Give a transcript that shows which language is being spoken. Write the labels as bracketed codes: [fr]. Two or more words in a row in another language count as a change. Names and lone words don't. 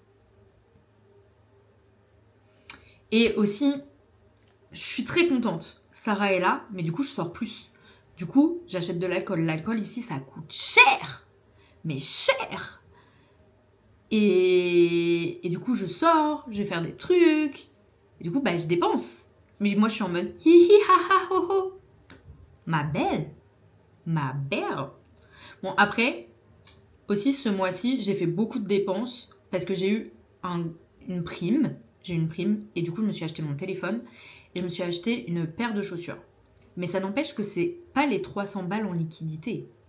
[fr] Et aussi, je suis très contente. Sarah est là, mais du coup, je sors plus. Du coup, j'achète de l'alcool. L'alcool ici, ça coûte cher. Mais cher. Et du coup, je sors, je vais faire des trucs. Et du coup, je dépense. Mais moi, je suis en mode hi hi ha ha ho ho. Ma belle. Ma belle. Bon, après, aussi, ce mois-ci, j'ai fait beaucoup de dépenses parce que j'ai eu une prime. J'ai eu une prime et du coup, je me suis acheté mon téléphone et je me suis acheté une paire de chaussures. Mais ça n'empêche que c'est pas les 300 balles en liquidité.